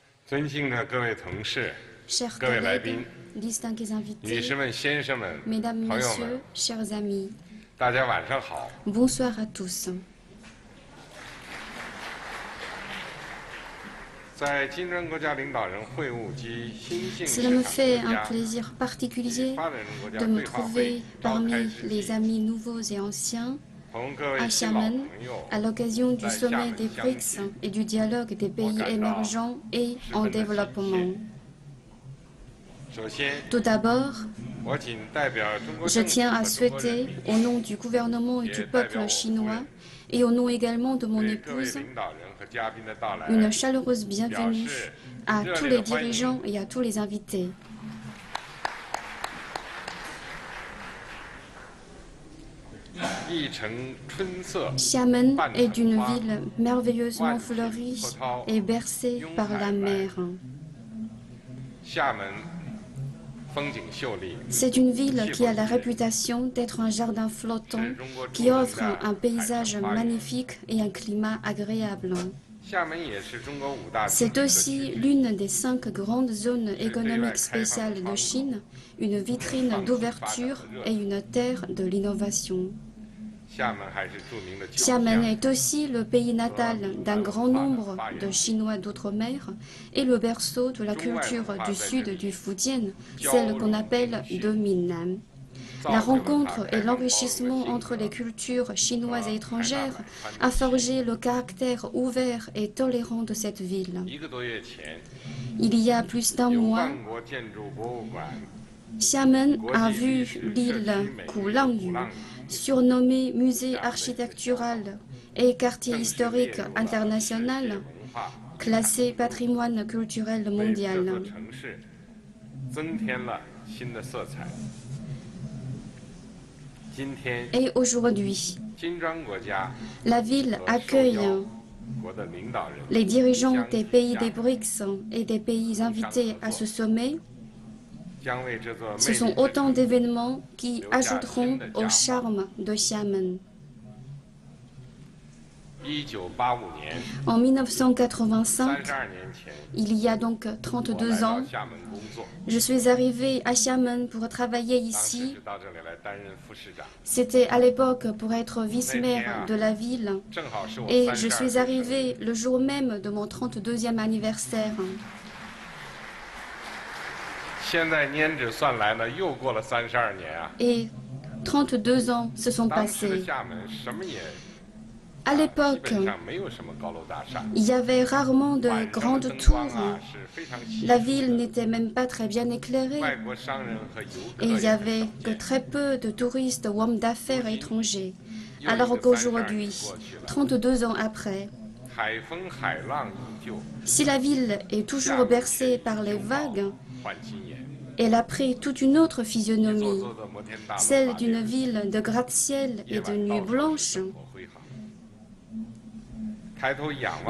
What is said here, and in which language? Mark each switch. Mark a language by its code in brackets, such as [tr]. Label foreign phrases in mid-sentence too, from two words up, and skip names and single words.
[zh] 尊敬的各位同事、 [fr] Chers [zh] 各位来 [fr] collègues, [zh] 宾、 [fr] distingués [zh] 女 [fr] invités, [zh] 士们、先生们、 [fr] mesdames, [zh] 朋友 [fr] messieurs, [zh] 们， [fr] chers amis, [zh] 大家晚上好。 [fr] bonsoir à tous. [zh] 在金砖国家领导人会晤及新兴 [fr] Cela me [zh] 市场 [fr] fait [zh] 国 [fr] un [zh] 家 [fr] plaisir [zh] 及 [fr] particulier [zh] 发展中国家 [fr] de me [zh] 对话会 [fr] trouver [zh] 召开 [fr] parmi [zh] 之 [fr] les [zh] 际， [fr] amis nouveaux et anciens [zh] 同各位 [fr] à [zh] 新老 [fr] Xiamen [zh] 朋友 [fr] à l'occasion du [zh] 在厦 [fr] sommet [zh] 门 [fr] des [zh] 相 [fr] BRICS [zh] 见， [fr] et du dialogue des pays Regarde. émergents et en [zh] 十分的亲 [fr] développement. [zh] 切。首先， [fr] Tout d'abord, [zh] 我谨代表中国 [fr] je [zh] 政府 [fr] tiens à [zh] 和中国人 [fr] souhaiter, [zh] 民 [fr] au nom du gouvernement et du peuple chinois, et au nom également de mon [zh] 对各位 [fr] épouse, [zh] 领导人和嘉宾的到来 [fr] une chaleureuse bienvenue [zh] 表示 [fr] à [zh] 热 [fr] tous [zh] 烈 [fr] les [zh] 的欢迎。 [fr] dirigeants et à tous les invités. [zh] 一城春色， [fr] Xiamen [zh] 半 [fr] est [zh] 城 [fr] une [zh] 花， [fr] ville merveilleusement [zh] 万品 [fr] fleurie [zh] 波涛， [fr] et bercée par la mer. [zh] 厦门风景秀丽， [fr] C'est une ville qui a la réputation d'être un jardin flottant [zh] 是中国著 [fr] qui [zh] 名 [fr] offre [zh] 的 [fr] un [zh] 海 [fr] paysage [zh] 城花园。 [fr] magnifique et un climat agréable. [zh] 厦门也是中国5大经 [fr] C'est [zh] 济特 [fr] aussi [zh] 区， [fr] l'une des 5 grandes zones économiques spéciales de Chine, une vitrine d'ouverture et une terre de l'innovation. [zh] 厦门还是著名的侨 [fr] Xiamen [zh] 乡， [fr] est aussi le pays natal d'un grand nombre de Chinois d'outre-mer et le berceau de la culture du sud du Fujian, celle qu'on appelle de Minnan. La rencontre et l'enrichissement entre les cultures chinoises et étrangères a forgé le caractère ouvert et tolérant de cette ville. [zh] 1 个多月前， [fr] Il y a plus d'un [zh] 由 [fr] mois, [zh] 万国建筑博物馆 [fr] Xiamen a vu l'île Kulangyu, surnommée musée architectural et quartier [zh] 正式列 [fr] historique [zh] 入了世界 [fr] international, [zh] 文化 [fr] classé patrimoine culturel [zh] 为这座 [fr] mondial. [zh] 城市增添了新的色彩。今天， [fr] Et aujourd'hui, [zh] 金砖国家 [fr] la ville [zh] 和受 [fr] accueille [zh] 邀国的领导人 [fr] les dirigeants [zh] 相 [fr] des [zh] 继 [fr] pays [zh] 下 [fr] des BRICS et des pays invités à ce sommet. [zh] 将为这座 [fr] Ce [zh] 魅 [fr] sont [zh] 力之 [fr] autant [zh] 城 [fr] d'événements qui ajouteront au charme de Xiamen. [zh] 1985 年 [fr] En 1985, [zh] ，32年前， [fr] il y a donc [zh] 我 [fr] 32 [zh] 来到 [fr] ans, [zh] 厦门工作， [fr] je suis arrivée à Xiamen pour travailler [zh] 当时 [fr] ici. [zh] 是到这里来担任副市长， [fr] C'était à l'époque pour être vice-maire de la ville. [zh] 正好是我 [fr] Et 32 je suis [zh] 岁生日。 [fr] arrivée le jour même de mon 32e anniversaire. [zh] 现在拈指算来呢，又过了32年啊！ [fr] Et 32 ans se sont [zh] 当时的 [fr] passés. [zh] 厦门什么也 [fr] À [zh] 基 [fr] l'époque, [zh] 本上没有什么高楼大厦， [fr] il y avait rarement de [zh] 晚上的 [fr] grandes [zh] 灯光 [fr] tours. [zh] 啊是非常稀 [fr] La [zh] 疏 [fr] ville [zh] 的。 [fr] n'était même pas très bien éclairée. [zh] 外国商人和游 [fr] Et [zh] 客 [fr] il y [zh] 也很 [fr] avait [zh] 少 [fr] que [zh] 见。 [fr] très peu de touristes ou hommes d'affaires étrangers. [zh] 又一个 [fr] Alors 32 qu'aujourd'hui, [zh] 年过去了， [fr] 32 ans après, [zh] 海风海浪依旧， [fr] si la ville est toujours bercée par les vagues, [zh] 换新颜。 [fr] elle a pris toute une autre [zh] 一座 [fr] physionomie, [zh] 座的摩天大楼 [fr] celle [zh] 爬 [fr] d'une [zh] 遍， [fr] ville de gratte-ciel [zh] 夜 [fr] et de [zh] 晚到 [fr] nuits [zh] 处是 [fr] blanches, [zh] 灯火辉煌。抬头仰望